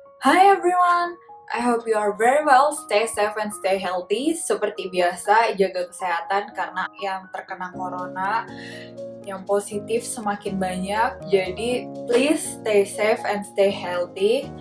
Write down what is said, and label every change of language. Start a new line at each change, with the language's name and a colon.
English: Hi everyone, I hope you are very well, stay safe and stay healthy.
Indonesian: Seperti biasa, jaga kesehatan karena yang terkena corona, yang positif semakin banyak. Jadi,
English: please stay safe and stay healthy.